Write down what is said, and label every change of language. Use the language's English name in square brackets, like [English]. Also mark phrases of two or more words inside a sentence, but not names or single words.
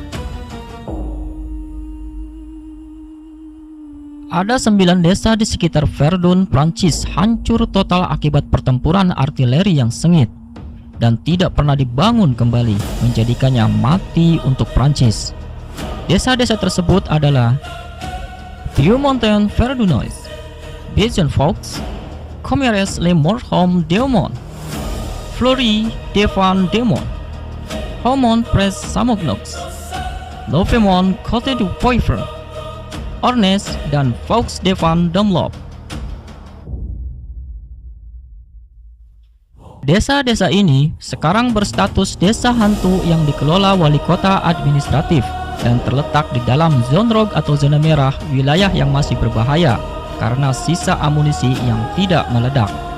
[Indonesian] Ada 9 desa di sekitar Verdun, Prancis hancur total akibat pertempuran artileri yang sengit dan tidak pernah dibangun kembali, menjadikannya mati untuk Prancis. Desa-desa tersebut adalah Vieux-Montagne Verdunois, Bezenfaux, Commeres-les-Morts-Démons, Fleury-Devant-Démons, Haumont-Près-Samognox, Louvemont-Côte-du-Poivre, Ornes, dan Vaux-Devant-Domlop. Desa-desa ini sekarang berstatus desa hantu yang dikelola wali kota administratif dan terletak di dalam [French] zone rouge [Indonesian] atau zona merah, wilayah yang masih berbahaya karena sisa amunisi yang tidak meledak.